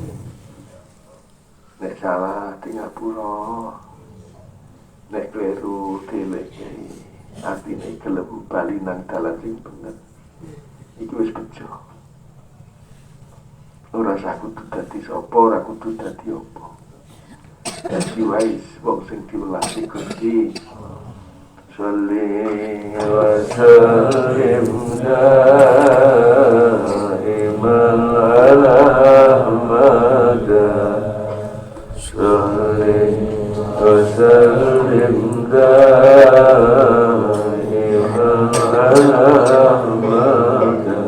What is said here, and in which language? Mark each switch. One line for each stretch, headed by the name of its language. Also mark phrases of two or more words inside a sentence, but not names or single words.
Javanese: Nek salah tingapura, nek kleru dileki, atine gelem bali nang dalan sing bener. Iki wis bejo. Ora usah kudu dadi sapa, ora kudu dadi apa. Dadi wae wong sing diwelasi Gusti.
Arabic: صل وسلم دائما على محمد. صل وسلم دائما على محمد.